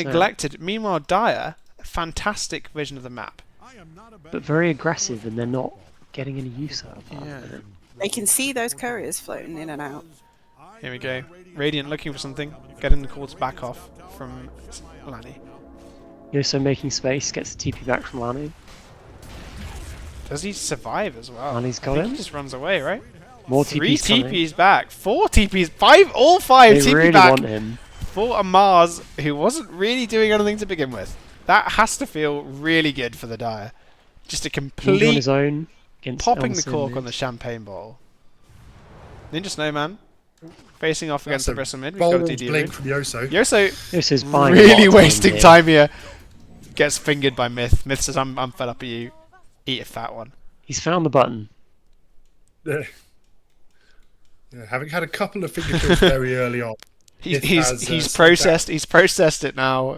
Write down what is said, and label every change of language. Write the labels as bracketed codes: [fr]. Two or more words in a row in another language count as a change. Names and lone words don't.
[en] neglected. Meanwhile, Dire, fantastic vision of the map. but very aggressive, and they're not getting any use out of that. Yeah. at the minute. They can see those couriers floating in and out. Here we go. Radiant looking for something. Getting the call to back off from Lanny. Y.O.S.O making space, gets the TP back from Lanu. Does he survive as well? Lanny's I got think him. he just runs away, right? More 3 TPs coming. TPs back. 4 TPs. 5, all 5 They TP really back want him. for a Mars who wasn't really doing anything to begin with. That has to feel really good for the Dire. Just a Ninja on complete his own against popping the Ea-Nasir cork mid. on the champagne bottle. Ninjasnowman facing off against the That's Bristle mid. a We've got a bold DD blink room. from Y.O.S.O. Y.O.S.O Y.O.S.O's buying a lot really of wasting here. time here. Gets fingered by Mith. Mith says, I'm fed up of you. Eat a fat one. He's found the button. Yeah, having had a couple of finger kills very early on. Mith has, He's sat processed. He's processed it now.